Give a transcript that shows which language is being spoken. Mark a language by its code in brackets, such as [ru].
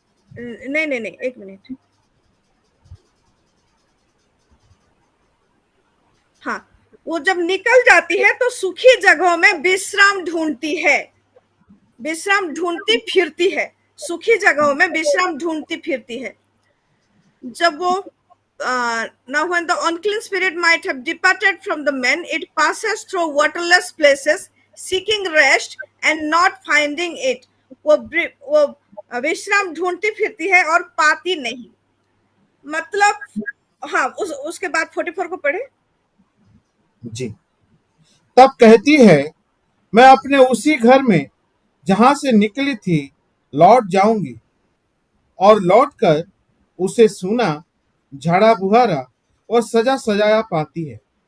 [hi] नहीं, एक मिनट। हाँ, वो जब निकल जाती है तो सूखी जगहों में विश्राम ढूंढती है, विश्राम ढूंढती फिरती है, सूखी जगहों में विश्राम ढूंढती फिरती है। जब वो [en] now when the unclean spirit might have departed from the man, it passes through waterless places seeking rest and not finding it. [hi] वो विश्राम ढूंढती फिरती है और पाती नहीं। मतलब हाँ, उसके बाद 44 को पढ़े जी। तब कहती है, मैं अपने उसी घर में जहां से निकली थी लौट जाऊंगी, और लौटकर उसे सूना, झाड़ा बुहारा और सजा सजाया पाती है।